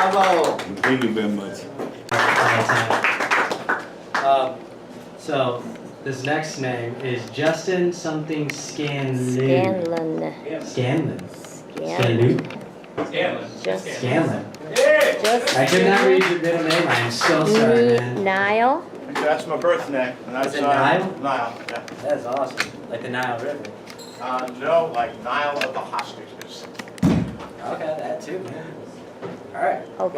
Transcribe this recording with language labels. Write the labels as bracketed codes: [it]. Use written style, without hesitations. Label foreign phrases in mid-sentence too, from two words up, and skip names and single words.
[en] Niall. Thank you very much. So this next name is Justin something Scanlon. Scanlon. Scanlon. Scanlon. Scanlon. Just Scanlon. Just I could not read your middle name. I am so sorry, man. Niall. That's my birth name. And that's Is it Niall? Niall, yeah. That's awesome. Like the Nile River. No, like Niall of the hostages. Okay, that too, man. All right. Well,